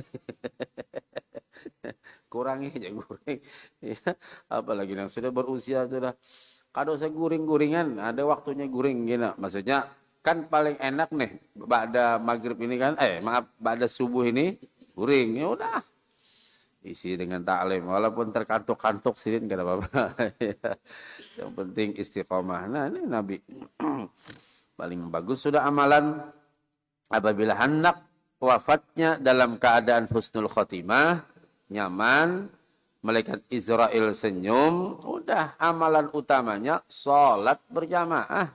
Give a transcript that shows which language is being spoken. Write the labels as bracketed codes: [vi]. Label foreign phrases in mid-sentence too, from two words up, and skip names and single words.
[id] Kurangi aja guring. Ya, apalagi yang sudah berusia sudah. [bjn] Kada usah guring-guringan, [id] ada waktunya guring gini. Maksudnya kan paling enak nih, ba'da maghrib ini kan, maaf, ba'da subuh ini guring. Ya udah, isi dengan taklim, walaupun terkantuk-kantuk sih nggak ada apa-apa. Yang penting istiqomah. Nah ini Nabi paling bagus sudah amalan apabila hendak wafatnya dalam keadaan husnul khotimah, nyaman, malaikat Israel senyum, udah amalan utamanya sholat berjamaah.